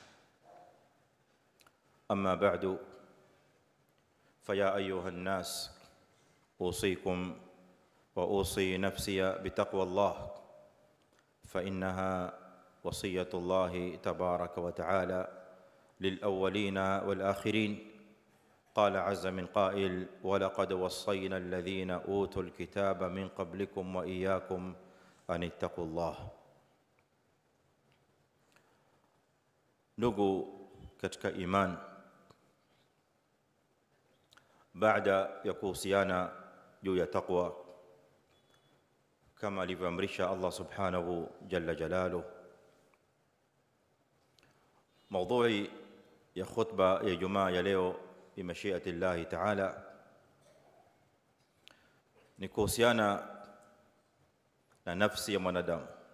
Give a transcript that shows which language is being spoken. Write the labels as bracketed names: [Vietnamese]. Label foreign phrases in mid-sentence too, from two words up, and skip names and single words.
[Arabic] أما بعد، فيا أيها الناس أوصيكم وأوصي نفسي بتقوى الله، فإنها وصية الله تبارك وتعالى للأولين والآخرين. قال عز من قائل: ولقد وصينا الذين أوتوا الكتاب من قبلكم وإياكم أن اتقوا الله. [Swahili] Ndugu katika iman, baada ya kuhusiana juu ya taqwa kama alivyoamrisha Allah [Arabic] سبحانه جل جلاله, [Swahili] maudhui ya khutba ya Ijumaa ya leo [Arabic] بمشيئة الله تعالى [Swahili] ni kuhusiana na nafsi ya mwanadamu.